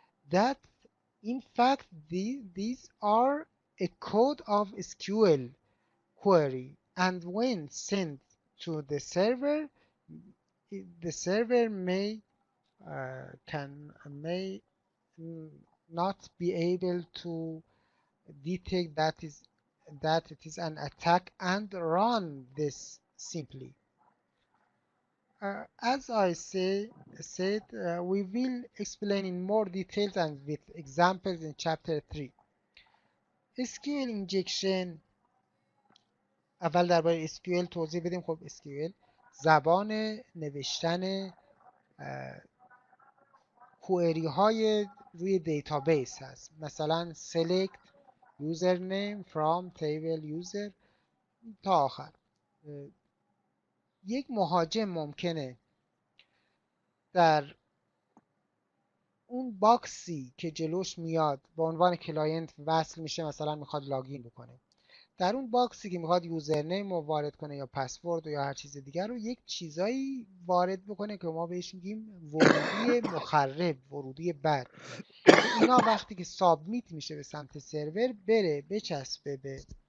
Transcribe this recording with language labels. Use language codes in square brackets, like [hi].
[en] That in fact these are a code of SQL query, and when sent to the server, the server may not be able to detect that it is an attack and run this simply. As I said, we will explain in more details and with examples in chapter 3. SQL injection. [fa] اول درباره SQL توضیح بدیم. خب SQL زبان نوشتن کوئری های روی دیتابیس هست. مثلا [en] select username from table user [fa] تا آخر. یک مهاجم ممکنه در اون باکسی که جلوش میاد به عنوان کلاینت وصل میشه، مثلا میخواد لاگین بکنه، در اون باکسی که میخواد یوزرنیم رو وارد کنه یا پسورد یا هر چیز دیگر رو یک چیزایی وارد بکنه که ما بهش میگیم ورودی مخرب، ورودی بد، که اینا وقتی که سابمیت میشه به سمت سرور بره بچسبه به